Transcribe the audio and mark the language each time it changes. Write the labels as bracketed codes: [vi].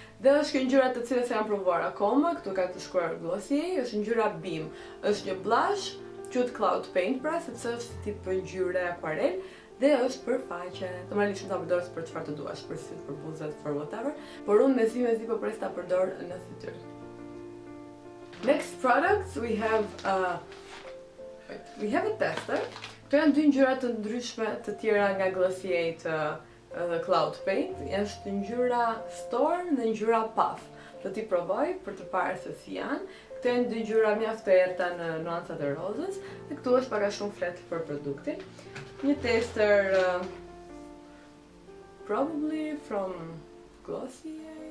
[sq] Dhe është kjo ngjyra të cilës jam provuar akoma, këtu ka të shkruar Glossier, është ngjyra Beam. Është një blush, quhet Cloud Paint pra, sepse është tip ngjyre akvarel dhe është për faqe. Normalisht ta përdorësh për çfarë të duash, për syt, për buzët, [en] for whatever, [sq] por unë mezi po pres ta përdor në fytyrë. [en] Next products we have a tester. [sq] Këto janë dy ngjyra të ndryshme të tjera nga Glossier të Cloud Paint. Është ngjyra Storm dhe ngjyra Puff. Do t'i provoj për të parë se si janë. Këto janë dy ngjyra mjaft të errta në nuancat e rozës dhe këtu është pak a shumë flet për produktin. Një tester [en] probably from [sq] Glossier.